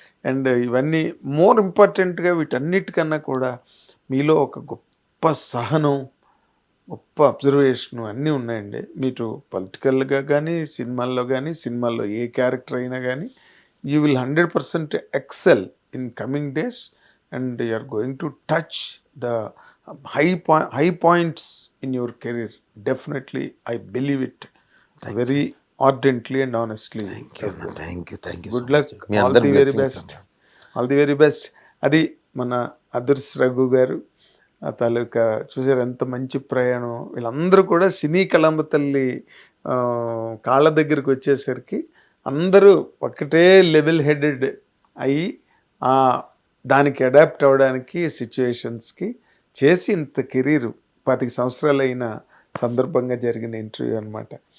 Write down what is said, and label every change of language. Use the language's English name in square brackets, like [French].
[Telugu] And ఇవన్నీ more ఇంపార్టెంట్గా వీటన్నిటికన్నా కూడా మీలో ఒక గొప్ప సహనం, గొప్ప అబ్జర్వేషన్ అన్నీ ఉన్నాయండి. మీరు పొలిటికల్గా కానీ, సినిమాల్లో కానీ, సినిమాల్లో ఏ క్యారెక్టర్ అయినా కానీ, [English] You will 100% excel in coming days. And you are going to touch the high points in your career. Definitely, I believe it very ardently and honestly. Thank you Good luck. All the very best. All the very best. [Telugu] అది మన others Raghu గారు ఆ తాలూకా చూసారు ఎంత మంచి ప్రయాణం. వీళ్ళందరూ కూడా సినీ కళంబ తల్లి కాళ్ళ దగ్గరికి వచ్చేసరికి అందరూ ఒకటే లెవెల్ హెడెడ్ అయ్యి దానికి అడాప్ట్ అవ్వడానికి సిచ్యువేషన్స్కి చేసి ఇంత కెరీర్ 25 సంవత్సరాలైన సందర్భంగా జరిగిన ఇంటర్వ్యూ అనమాట.